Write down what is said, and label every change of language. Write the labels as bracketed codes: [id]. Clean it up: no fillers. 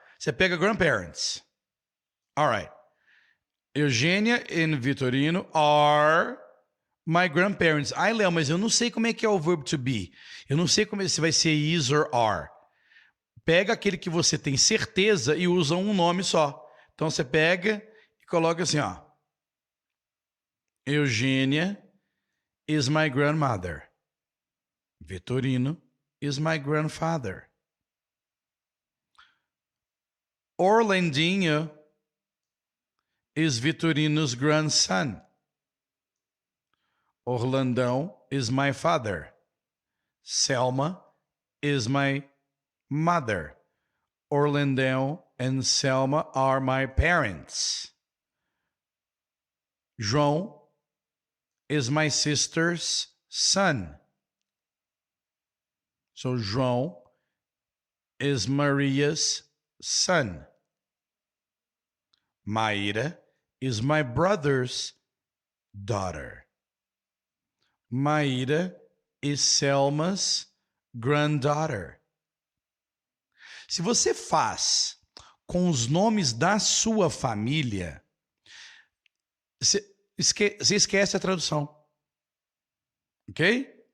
[pt] Você pega [en] grandparents. Alright. Eugênia e Vitorino are my grandparents. [pt] Ai, Léo, mas eu não sei como é que é o verbo to be. Eu não sei se vai ser [en] is or are. [pt] Pega aquele que você tem certeza e usa um nome só. Então você pega e coloca assim, ó. [en] Eugênia is my grandmother. Vitorino is my grandfather. Orlandinho is Vitorino's grandson. Orlandão is my father. Selma is my mother. Orlandão and Selma are my parents. João is my sister's son. So João is Maria's son. Maíra is my brother's daughter. Maíra is Selma's granddaughter. [pt] Se você faz com os nomes da sua família, você esquece a tradução. Ok?